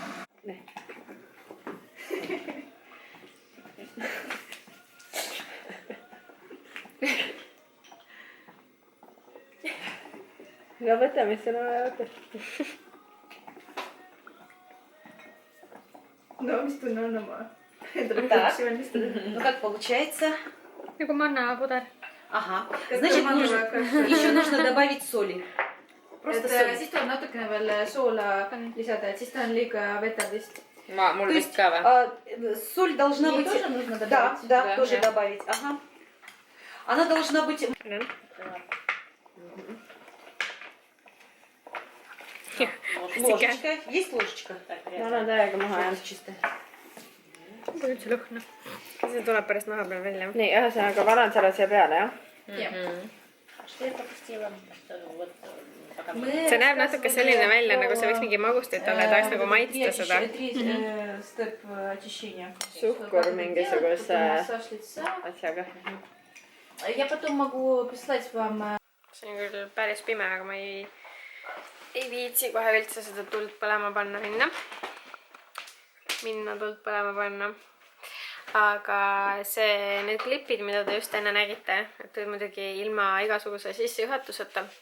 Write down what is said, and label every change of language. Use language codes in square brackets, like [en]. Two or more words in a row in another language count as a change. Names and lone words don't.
[et] No võtame seda võtta. No, mis tunne on oma? [ru] Ну как получается? [et] Nagu mannapuder. [ru] Ага. Значит, еще нужно добавить соли. Просто соли. [et] Siis tuleb natukene veel soola lisada, et siis ta on liiga veterdist. Mul vist ka või? [ru] Соль должна быть... Тоже нужно Да, добавить. да, тоже добавить. Ага. Она должна быть... Ложечка. Есть ложечка? [et] Ma olen täiega maha jäänud. [ru] Чисто. [et] Kui üldse lõhna. See tuleb pärast naha peal välja. Nii, ühesõnaga panen selle siia peale, jah? See näeb natuke selline välja, nagu see võiks mingi magustit olla, tahaks nagu maitsta seda. Suhkur mingisuguse asjaga. [ru] Я потом могу прислать вам... [et] See on küll päris pime, aga ma ei viitsi kohe üldse seda tuld põlema panna minna tuld põlema panna. Aga need klipid, mida te just enne nägite, et muidugi ilma igasuguse sissejuhatuseta.